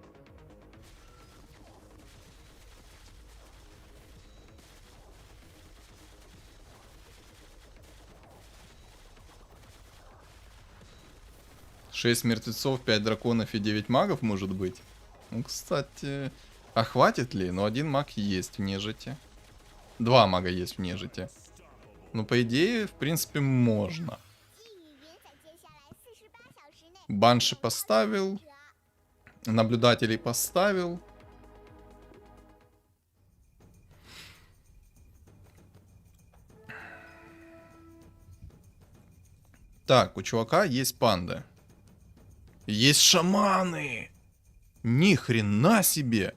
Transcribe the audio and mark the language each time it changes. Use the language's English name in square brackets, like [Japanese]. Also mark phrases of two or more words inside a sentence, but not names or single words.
[Russian] Шесть мертвецов, 5 драконов и 9 магов, может быть. Ну, кстати... А хватит ли? Но один маг есть в нежити. 2 мага есть в нежити. Ну, по идее, в принципе, можно. [Chinese] 基于云在接下来48小时内 [Russian] Банши поставил. Наблюдателей поставил. Так, у чувака есть панды. Есть шаманы! Ни хрена себе!